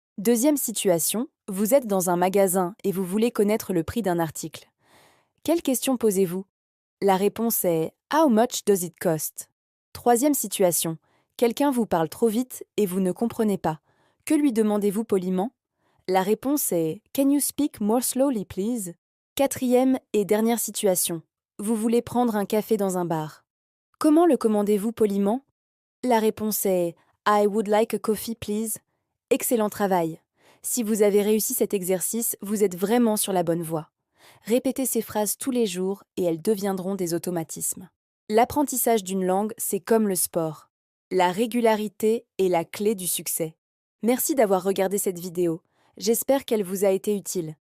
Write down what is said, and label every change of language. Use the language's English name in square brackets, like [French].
[French] Deuxième situation. Vous êtes dans un magasin et vous voulez connaître le prix d'un article. Quelle question posez-vous? La réponse est [English] How much does it cost? [French] Troisième situation. Quelqu'un vous parle trop vite et vous ne comprenez pas. Que lui demandez-vous poliment? La réponse est [English] Can you speak more slowly, please? [French] Quatrième et dernière situation. Vous voulez prendre un café dans un bar. Comment le commandez-vous poliment? La réponse est [English] I would like a coffee, please. [French] Excellent travail. Si vous avez réussi cet exercice, vous êtes vraiment sur la bonne voie. Répétez ces phrases tous les jours et elles deviendront des automatismes. L'apprentissage d'une langue, c'est comme le sport. La régularité est la clé du succès. Merci d'avoir regardé cette vidéo. J'espère qu'elle vous a été utile.